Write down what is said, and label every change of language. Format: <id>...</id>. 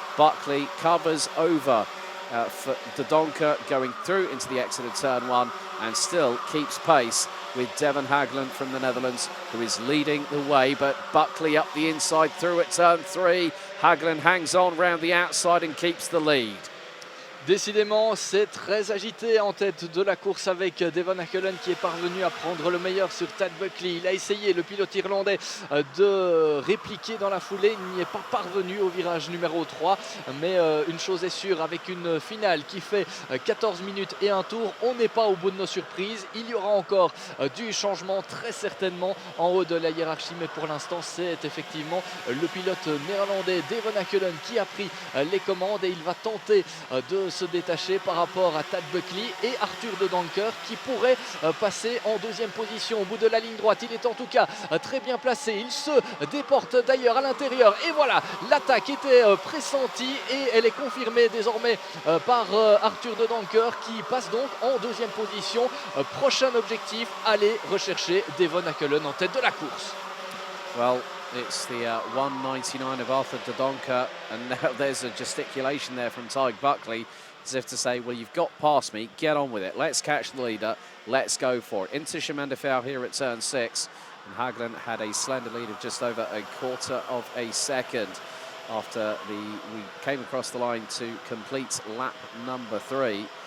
<en>Buckley covers over for the Donker going through into the exit of turn 1, and still keeps pace with Devon Hagland from the Netherlands, who is leading the way. But Buckley up the inside through at turn 3. Hagland hangs on round the outside and keeps the lead.</en> <fr>Décidément, c'est très agité en tête de la course avec Devon Hagland qui est parvenu à prendre le meilleur sur Tad Buckley. Il a essayé, le pilote irlandais, de répliquer dans la foulée. Il n'y est pas parvenu au virage numéro 3. Mais une chose est sûre, avec une finale qui fait 14 minutes et un tour, on n'est pas au bout de nos surprises. Il y aura encore du changement très certainement en haut de la hiérarchie. Mais pour l'instant, c'est effectivement le pilote néerlandais Devon Hagland qui a pris les commandes et il va tenter de se détacher par rapport à Tad Buckley et Arthur de Donker qui pourrait passer en deuxième position au bout de la ligne droite. Il est en tout cas très bien placé, il se déporte d'ailleurs à l'intérieur et voilà, l'attaque était pressentie et elle est confirmée désormais par Arthur de Donker qui passe donc en deuxième position. Prochain objectif, aller rechercher Devon Hagland en tête de la course.</fr> <en>Well, it's the 199 of Arthur de Donker, and now there's a gesticulation there from Tyg Buckley, as if to say, well, you've got past me, get on with it. Let's catch the leader, let's go for it. Into Chemin de Fer here at turn 6, and Hagland had a slender lead of just over a quarter of a second after we came across the line to complete lap number 3.</en>